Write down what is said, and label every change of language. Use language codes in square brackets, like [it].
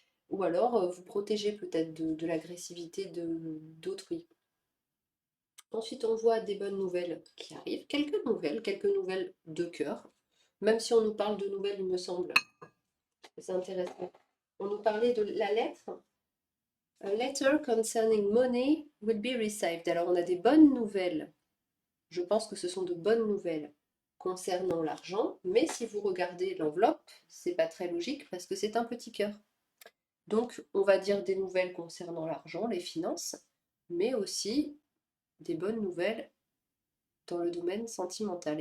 [fr] Ou alors vous protéger peut-être de l'agressivité d'autrui. Ensuite, on voit des bonnes nouvelles qui arrivent, quelques nouvelles de cœur. Même si on nous parle de nouvelles, il me semble que c'est intéressant. On nous parlait de la lettre. [en] A letter concerning money will be received. [fr] Alors, on a des bonnes nouvelles. Je pense que ce sont de bonnes nouvelles concernant l'argent, mais si vous regardez l'enveloppe, c'est pas très logique parce que c'est un petit cœur. Donc, on va dire des nouvelles concernant l'argent, les finances, mais aussi des bonnes nouvelles dans le domaine sentimental.